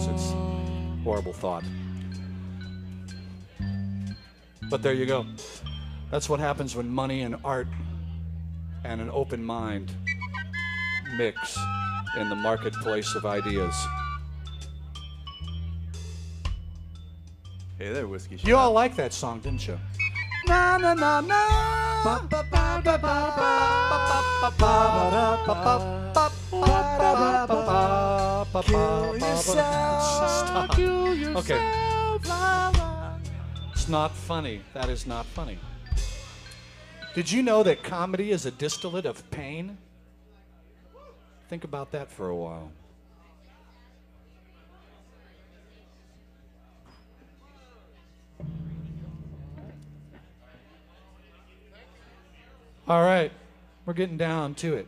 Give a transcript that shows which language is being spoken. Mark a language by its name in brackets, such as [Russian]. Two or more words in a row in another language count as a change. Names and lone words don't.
[English] It's a horrible thought. But there you go. That's what happens when money and art and an open mind mix in the marketplace of ideas. Hey there, Whiskey Shot. You all like that song, didn't you? Na na na na. Ba ba ba ba ba ba ba ba ba ba ba ba ba ba ba. Stop. Kill yourself. Okay. It's not funny. That is not funny. Did you know that comedy is a distillate of pain? Think about that for a while. All right, we're getting down to it.